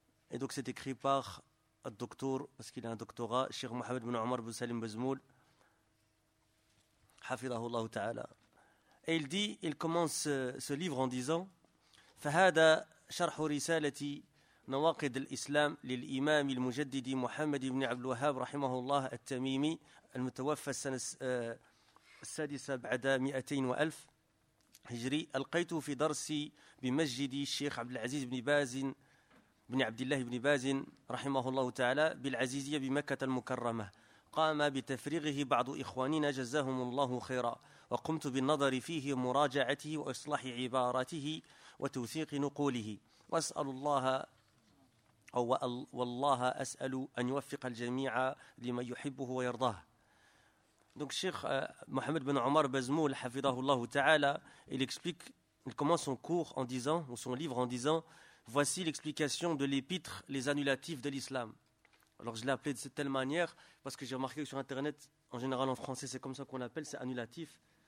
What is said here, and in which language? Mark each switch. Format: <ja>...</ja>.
<fr>Et donc, c'est écrit par un docteur, parce qu'il a un doctorat, Cheikh Mohammed bin Omar bin Salim Bezmoul, hafidahullah ta'ala. Et il dit, il commence ce livre en disant</fr> <ar>« فَهَذَا شَرْحُ رِسَالَةِ نَوَاقِدِ الْإِسْلَامِ لِلْإِمَامِ الْمُجَدِّدِ مُحَمَّدِ بْنِ عَبْدُ الْوَهَابِ رَحِمَهُ اللَّهِ التَّمِيمِ الْمُتَوَفَّى السَّادِسَ بَعْدَ 200,000 هجري ألقيت في درسي بمسجد الشيخ عبد العزيز بن باز بن عبد الله بن باز رحمه الله تعالى بالعزيزية بمكة المكرمة، قام بتفريغه بعض إخواننا جزاهم الله خيرا، وقمت بالنظر فيه ومراجعته وإصلاح عبارته وتوثيق نقوله، وأسأل الله أو والله أسأل أن يوفق الجميع لما يحبه ويرضاه.</ar> <fr>Donc Cheikh Mohammed bin Omar Bezmoul, hafidahullah ta'ala, il explique, il commence son cours en disant, ou son livre en disant, voici l'explication de l'épître, les annulatifs de l'islam. Alors je l'ai appelé de cette telle manière parce que j'ai remarqué que sur internet, en général en français, c'est comme ça qu'on l'appelle, c'est annulatif.</fr>